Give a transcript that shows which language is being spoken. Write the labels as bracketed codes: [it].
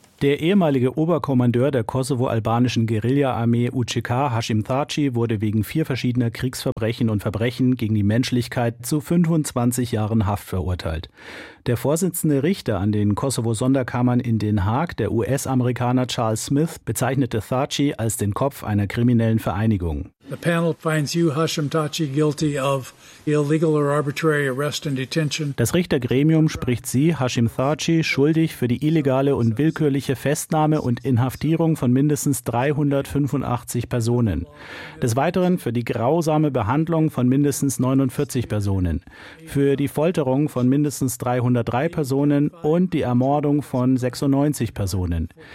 [de] Der ehemalige Oberkommandeur der kosovo-albanischen Guerilla-Armee UÇK, Hashim Thaçi, wurde wegen vier verschiedener Kriegsverbrechen und Verbrechen gegen die Menschlichkeit zu 25 Jahren Haft verurteilt. Der vorsitzende Richter an den Kosovo-Sonderkammern in Den Haag, der US-Amerikaner Charles Smith, bezeichnete Thaçi als den Kopf einer kriminellen Vereinigung. [en] The panel finds you, Hashim Thaçi, guilty of illegal or arbitrary arrest and detention. [de] Das Richtergremium spricht Sie, Hashim Thaçi, schuldig für die illegale und willkürliche Festnahme und Inhaftierung von mindestens 385 Personen. Des Weiteren für die grausame Behandlung von mindestens 49 Personen, für die Folterung von mindestens 303 Personen und die Ermordung von 96 Personen.